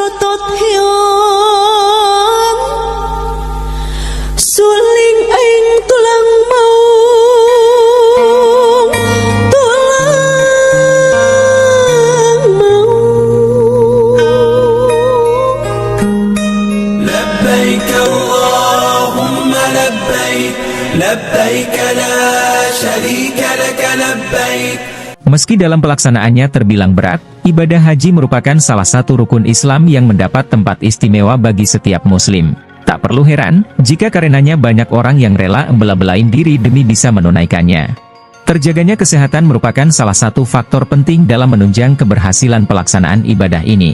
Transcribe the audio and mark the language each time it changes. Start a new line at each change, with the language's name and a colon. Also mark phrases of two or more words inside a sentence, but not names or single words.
Arabic: ngọt hiền suling anh tulang mau لبيك اللهم لبيك لبيك لا شريك لك لبيك.
Indonesian: Meski dalam pelaksanaannya terbilang berat, ibadah haji merupakan salah satu rukun Islam yang mendapat tempat istimewa bagi setiap muslim. Tak perlu heran, jika karenanya banyak orang yang rela membela-belain diri demi bisa menunaikannya. Terjaganya kesehatan merupakan salah satu faktor penting dalam menunjang keberhasilan pelaksanaan ibadah ini.